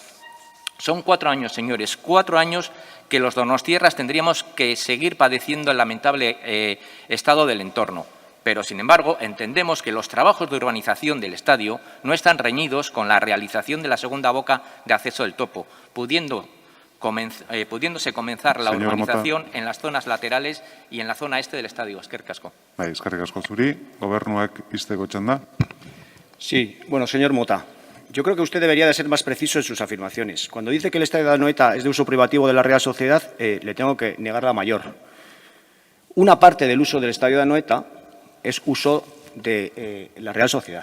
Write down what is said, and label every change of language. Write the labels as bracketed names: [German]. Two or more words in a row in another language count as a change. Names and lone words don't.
[Spanish] Son 4 años, señores, 4 años que los donostiarras tendríamos que seguir padeciendo el lamentable estado del entorno. Pero, sin embargo, entendemos que los trabajos de urbanización del estadio no están reñidos con la realización de la segunda boca de acceso del Topo, pudiéndose comenzar la urbanización en las zonas laterales y en la zona este del estadio. [Basque] Eskerrik asko. Eskerrik asko zuri. Gobernuak ixteko txanda. [Spanish] Sí, bueno, señor Mota, yo creo que usted debería de ser más preciso en sus afirmaciones. Cuando dice que el estadio de Anoeta es de uso privativo de la Real Sociedad, le tengo que negar la mayor. Una parte del uso del estadio de Anoeta es uso de la Real Sociedad.